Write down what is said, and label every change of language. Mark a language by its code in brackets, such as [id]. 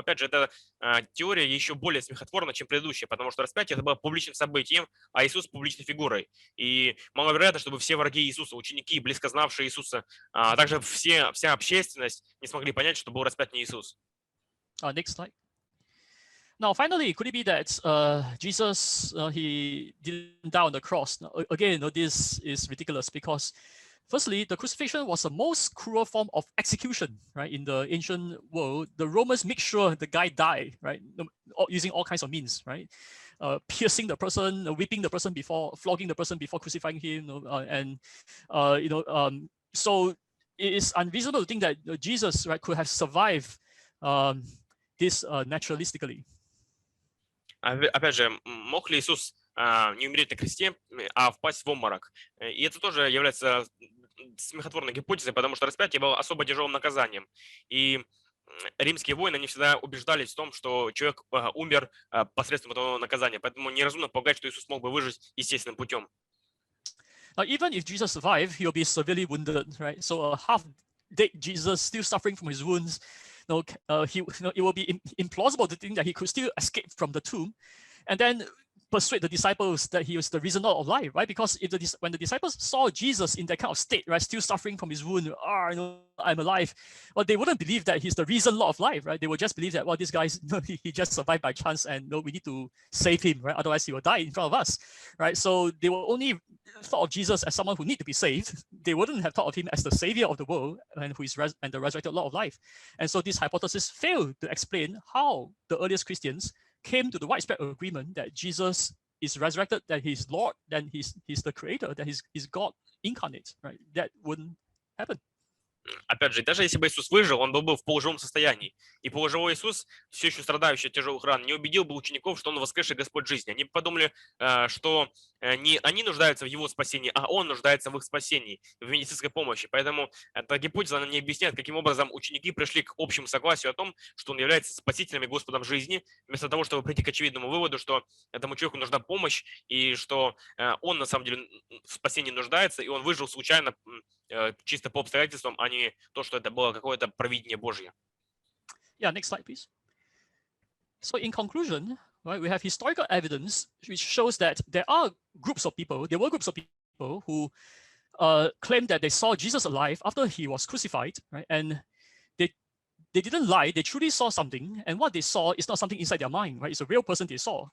[ru] Опять же, эта теория еще более смехотворна, чем предыдущая, потому что распятие это было публичным событием, а Иисус публичной фигурой. И маловероятно, чтобы все враги Иисуса, ученики, близко знавшие Иисуса, а также вся общественность не смогли понять, что был распят не Иисус. [en] Next slide. Now, finally, could it be that Jesus, he didn't die on the cross? Now, again, this is ridiculous because, firstly, the crucifixion was the most cruel form of execution, right? In the ancient world, the Romans make sure the guy died, right? Using all kinds of means, right? Piercing the person, whipping the person before, flogging the person before crucifying him, so it is unreasonable to think that Jesus, right, could have survived this naturalistically. [ru] Опять же, мог ли Иисус не умереть на кресте, а впасть в обморок? И это тоже является смехотворной гипотезой, потому что распятие было особо тяжелым наказанием. И римские воины, они всегда убеждались в том, что человек умер посредством этого наказания. Поэтому неразумно полагать, что Иисус мог бы выжить естественным путем. [en] Even if Jesus survived, he'll be severely wounded, right? So half-dead Jesus still suffering from his wounds. It will be implausible to think that he could still escape from the tomb and then persuade the disciples that he was the risen Lord of life, right? Because when the disciples saw Jesus in that kind of state, right, still suffering from his wound, I'm alive, well, they wouldn't believe that he's the risen Lord of life, right? They would just believe that, well, this guy, he just survived by chance and we need to save him, right? Otherwise he will die in front of us, right? So they will only thought of Jesus as someone who need to be saved. They wouldn't have thought of him as the savior of the world and the resurrected Lord of life. And so this hypothesis failed to explain how the earliest Christians came to the widespread agreement that Jesus is resurrected, that he's Lord, then he's the creator, that he's God incarnate, right? That wouldn't happen. [ru] Опять же, даже если бы Иисус выжил, он был бы в полуживом состоянии. И полуживой Иисус, все еще страдающий от тяжелых ран, не убедил бы учеников, что он воскресший Господь жизни. Они подумали, что не они нуждаются в его спасении, а он нуждается в их спасении, в медицинской помощи. Поэтому эта гипотеза, она не объясняет, каким образом ученики пришли к общему согласию о том, что он является спасителем и Господом жизни, вместо того, чтобы прийти к очевидному выводу, что этому человеку нужна помощь, и что он на самом деле в спасении нуждается, и он выжил случайно, чисто по обстоятельствам, а не то, что это было какое-то провидение Божье. [en] Yeah, next slide, please. So in conclusion, right, we have historical evidence which shows that there were groups of people who claimed that they saw Jesus alive after he was crucified, right? And they didn't lie, they truly saw something, and what they saw is not something inside their mind, right? It's a real person they saw.